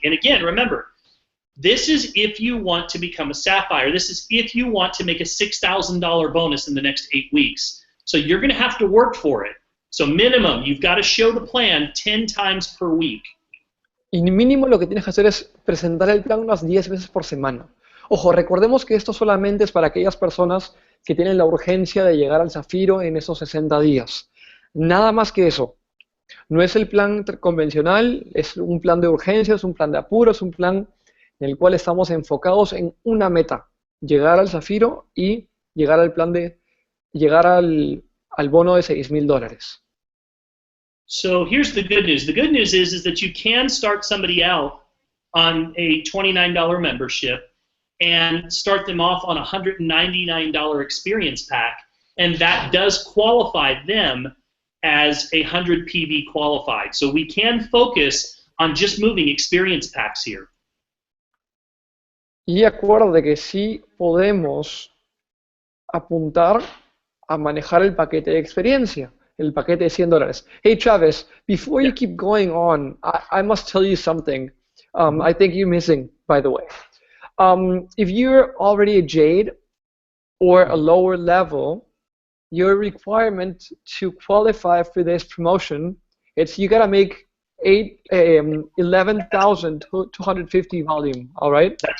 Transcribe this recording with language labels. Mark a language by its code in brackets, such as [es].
[en] And again, remember, this is if you want to become a Sapphire. This is if you want to make a $6,000 bonus in the next 8 weeks. So you're going to have to work for it. So minimum, you've got to show the plan 10 times per week. [es] Y mínimo lo que tienes que hacer es presentar el plan unas 10 veces por semana. Ojo, recordemos que esto solamente es para aquellas personas que tienen la urgencia de llegar al Zafiro en esos 60 días. Nada más que eso. No es el plan convencional, es un plan de urgencia, es un plan de apuro, es un plan en el cual estamos enfocados en una meta. Llegar al Zafiro y llegar al plan de llegar al bono de $6,000. [en] So here's the good news. The good news is that you can start somebody out on a $29 membership and start them off on a $199 experience pack, and that does qualify them as a 100 PV qualified. So we can focus on just moving experience packs here. [es] Y acuérdate que sí podemos apuntar a manejar el paquete de experiencia, el paquete de $100. [en] Hey Travis, before you keep going on, I must tell you something. I think you're missing, by the way. If you're already a Jade or a lower level, your requirement to qualify for this promotion, it's you gotta make 11,250 volume, all right?